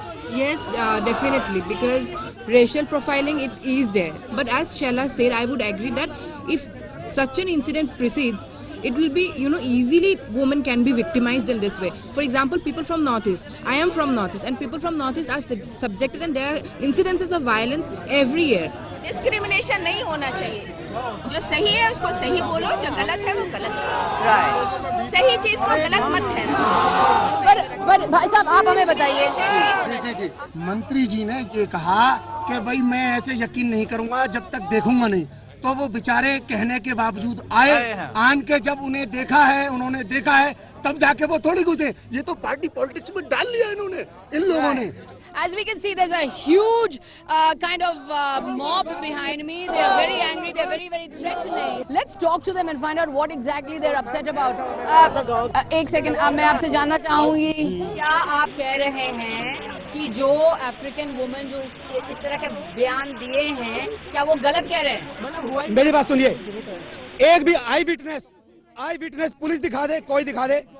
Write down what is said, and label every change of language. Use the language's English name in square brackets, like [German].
[English] Yes, definitely, because racial profiling, it is there. But as Shaila said, I would agree that if such an incident proceeds, it will be, easily women can be victimized in this way. For example, people from Northeast. I am from Northeast, and people from Northeast are subjected, and there are incidences of violence every year. [Hindi] Discrimination नहीं होना चाहिए। जो सही है उसको सही बोलो, जो गलत है वो गलत है। [English] Right. [Hindi] सही चीज को गलत मत ठहराओ। पर भाई साहब, आप हमें बताइए। जी, मंत्री जी ने ये कहा कि भाई मैं ऐसे यकीन नहीं करूंगा जब तक देखूंगा नहीं। तो वो बेचारे कहने के बावजूद आए, आन के जब उन्होंने देखा है तब जाके वो थोड़ी घुसे। ये तो पार्टी पॉलिटिक्स में डाल लिया इन्होंने, इन लोगों ने। [English] As we can see, there's a huge kind of mob behind me. They are very angry. They're very, very threatening. Let's talk to them and find out what exactly they're upset about. [Hindi] एक second, मैं आपसे जानना चाहूंगी, क्या आप कह रहे हैं कि जो अफ्रीकन वुमेन जो इस तरह के बयान दिए हैं, क्या वो गलत कह रहे हैं? मेरी बात सुनिए, एक भी आई विटनेस पुलिस दिखा दे, कोई दिखा दे।